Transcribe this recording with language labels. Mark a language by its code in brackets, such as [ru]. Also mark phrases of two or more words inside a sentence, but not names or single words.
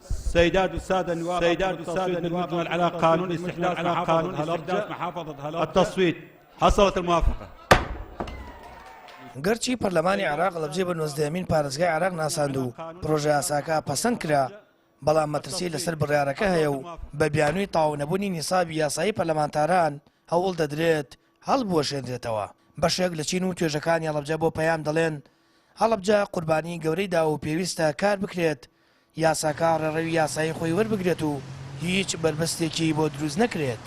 [ar] سيدات والسادة النواب بالمجمل على قانون استحداث محافظة هلبجة التصويت. حصلت الموافقة. [ckb] گەرچی پەرلەمانی عێراق هەڵەبجێ بە 19مین پارێزگای عێراق ناساند و پرۆژە یاساکە پەسەند کرا، بەڵام مەترسی لەسەر بڕیارەکە هەیە و بە بیانووی تەواو نەبوونی نیسابی یاسایی پەرلەمانتاران هەوڵ دەدرێت هەڵبوەشێنرێتەوە. بەشێک لە چین و توێژەکانی هەڵەبجە بۆ پەیام دەڵێن هەڵەبجە قوربانی گەورەی دا و پێویستە کار بکرێت یاساکە ڕێڕەوی یاسایی خۆی وەربگرێت و هیچ بربەستێکی بۆ دروست نەکرێت.